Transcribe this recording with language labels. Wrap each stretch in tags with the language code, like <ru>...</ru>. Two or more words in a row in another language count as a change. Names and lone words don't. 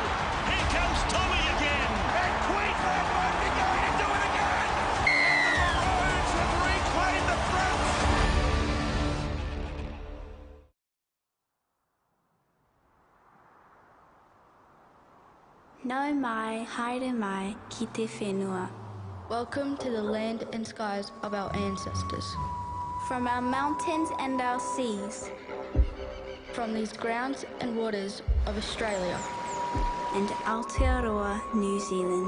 <en>Here comes Tommy again. And Queensland won't be going to do it again. And the Maroons have reclaimed the front.</en> <mi>No mai, haere mai, ki te whenua.</mi> <en>Welcome to the land and skies of our ancestors. From our mountains and our seas. From these grounds and waters of Australia. And Aotearoa, New Zealand.</en>